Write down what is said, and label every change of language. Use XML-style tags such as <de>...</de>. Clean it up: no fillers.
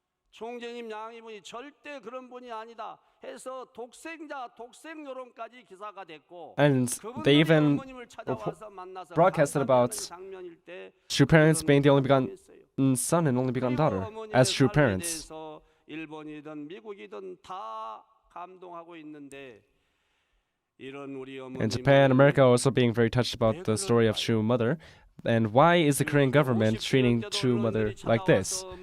<ko>총재님 양이분이 절대 그런 분이 아니다 해서 독생 여론까지 기사가 됐고</ko> <en>And they even broadcasted about true parents being the only begotten son and only begotten daughter as true parents.</en> <ko>일본이든 미국이든 다 감동하고 있는데</ko> <en>In Japan, America are also being very touched about the story of True Mother. And why is the Korean government treating True Mother like this?</en>